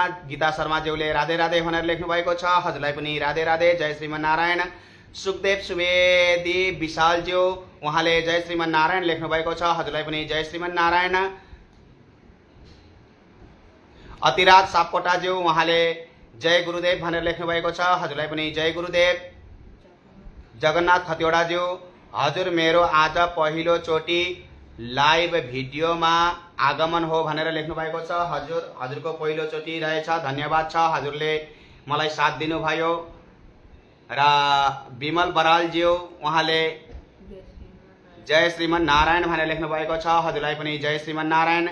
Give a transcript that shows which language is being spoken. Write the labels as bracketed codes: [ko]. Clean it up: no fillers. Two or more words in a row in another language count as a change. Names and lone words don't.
[ne] गीता शर्माज्यूले राधे राधे भनेर लेख्नु भएको छ, हजुरलाई पनि राधे राधे। जय श्रीमन्नारायण। सुखदेव सुवेदी विशालज्यू उहाँले जय श्रीमन्नारायण लेख्नु भएको छ, हजुरलाई पनि जय श्रीमन्नारायण। अतिराज सापकोटाज्यू उहाँले जय गुरुदेव भनेर लेख्नु भएको छ, हजुरलाई पनि जय गुरुदेव। जगन्नाथ खतिवडाज्यू हजुर मेरो आज पहिलो चोटि लाइभ भिडियोमा आगमन हो भनेर लेख्नु भएको छ। हजुरको पहिलो चोटि रहेछ, धन्यवाद छ हजुरले मलाई साथ दिनुभयो। र विमल बरालज्यू उहाँले जय श्रीमन्नारायण भनेर लेख्नु भएको छ, हजुरलाई पनि जय श्रीमन्नारायण।